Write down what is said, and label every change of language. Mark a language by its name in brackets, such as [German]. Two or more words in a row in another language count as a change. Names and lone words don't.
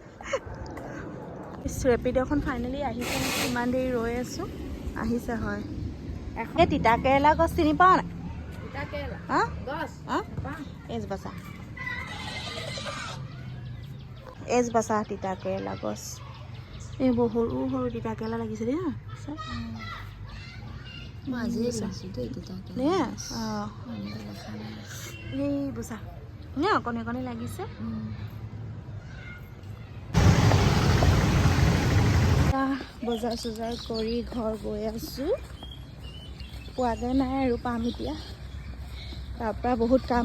[Assamese] ইস ৰেপিডোখন ফাইনালি আহিছে কিমান দেৰি ৰৈ আছো আহিছে হয় এই তিতা কেৰেলা গছ চিনি পাও না তিতা কেৰেলা গছ এজ বাছা তিতা কেৰেলা গছ এই সৰু সৰু তিতা কেৰেলা লাগিছে দেই माझे लासु दे तिता के নে এই বসা নে অকণি অকণি লাগিছে বজাৰ চজাৰ কৰি ঘৰ গৈ আছো পোৱাগে নাই আৰু পাম এতিয়া তাৰ পৰা বহুত কাম